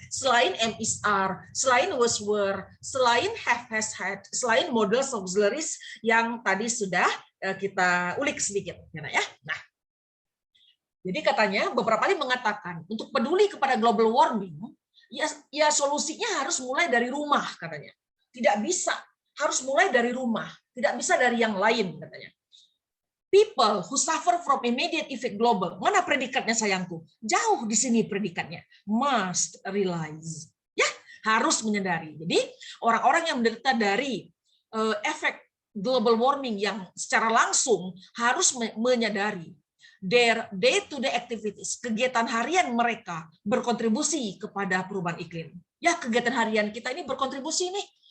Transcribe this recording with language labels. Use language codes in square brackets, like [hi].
[id] Selain am is are, selain was were, selain have has had, selain models auxiliaries yang tadi sudah kita ulik sedikit ya. Nah, jadi katanya beberapa kali mengatakan untuk peduli kepada global warming, ya solusinya harus mulai dari rumah katanya. Tidak bisa, harus mulai dari rumah, tidak bisa dari yang lain katanya. [en] People who suffer from immediate effect global. [id] Mana predikatnya sayangku? Jauh di sini predikatnya. [en] Must realize. [id] Ya, harus menyadari. Jadi orang-orang yang menderita dari efek global warming yang secara langsung harus menyadari [en] their day-to-day activities, [id] kegiatan harian mereka berkontribusi kepada perubahan iklim. Ya, kegiatan harian kita ini berkontribusi nih